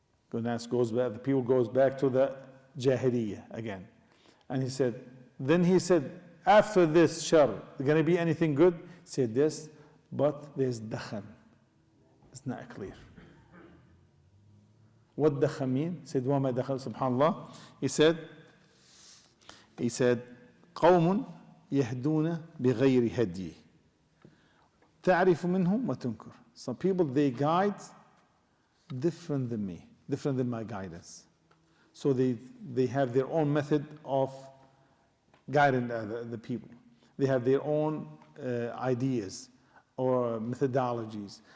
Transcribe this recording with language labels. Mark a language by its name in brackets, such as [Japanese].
[English] Goes back, the people goes back to the Jahiliyyah again. And he said, after this shar, going to be anything good? He said, yes, but there's dakhan. It's not clear. What dakhan mean? He said, وَمَا dakhan, subhanAllah. [Arabic] He said, قَوْمٌ يَهْدُونَ بِغَيْرِ هَدْيِ تَعْرِفُ مِنْهُمْ وَتُنْكُرُ. [English] Some people, they guide different than me. Different than my guidance. So they have their own method of guiding the people. They have their own ideas or methodologies.